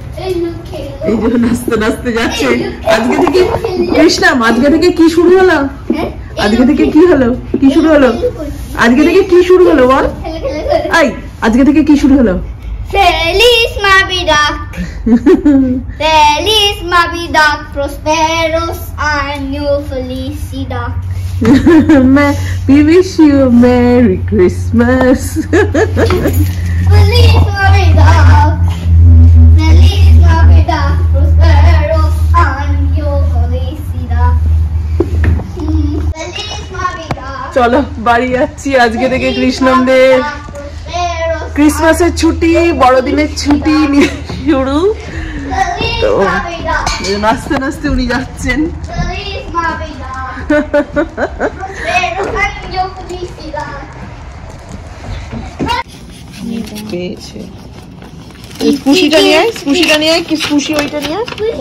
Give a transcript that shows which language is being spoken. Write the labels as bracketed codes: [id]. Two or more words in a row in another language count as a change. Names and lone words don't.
[bn] এই যে নাচতে নাচতে যাচ্ছে। আজকে থেকে কৃষ্ণাম, আজকে থেকে কি শুরু হলো? আজকে থেকে কি হলো? কি শুরু হলো? আজকে থেকে কি শুরু হলো বল? এই আজকে থেকে কি শুরু হলো? [es] Feliz Navidad. Feliz Navidad, prosperos año felicidad. [en] We wish you a Merry Christmas. [es] Feliz Navidad. Feliz Navidad, prosperos año felicidad. Feliz Navidad. [bn] চলো বাড়ি যাচ্ছি। আজকে থেকে কৃষ্ণমদের ক্রিসমাসের ছুটি, বড়দিনের ছুটি নিয়ে শুরু। তো নাচতে নাচতে উনি যাচ্ছেন। পেয়েছে স্কুশিটা নিয়ে আয়, স্কুশিটা নিয়ে আয়। কি স্কুশি? ওইটা নিয়ে আয়।